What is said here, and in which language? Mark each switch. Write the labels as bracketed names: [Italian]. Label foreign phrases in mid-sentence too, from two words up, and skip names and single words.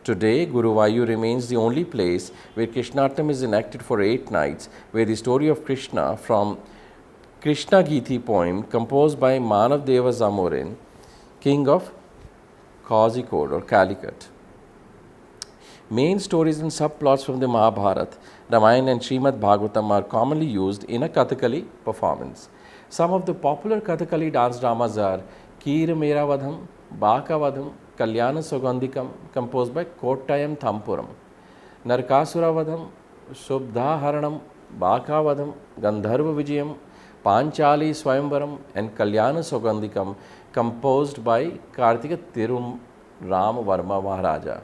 [English] Today, Guruvayur remains the only place where Krishnattam is enacted for 8 nights, where the story of Krishna from Krishna Giti poem composed by Manav Deva Zamorin, king of Kozhikode or Calicut. Main stories and subplots from the Mahabharata, Ramayana and Srimad Bhagavatam are commonly used in a Kathakali performance. Some of the popular Kathakali dance dramas are Keera Mera Vadham, Baka Vadham, Kalyana Sugandhikam, composed by Kottayam Thampuram, Narkasura Vadham, Subdha Haranam, Baka Vadham, Gandharva Vijayam, Panchali Swayamvaram, and Kalyana Sugandhikam, composed by Kartika Tirum Ram Varma Maharaja.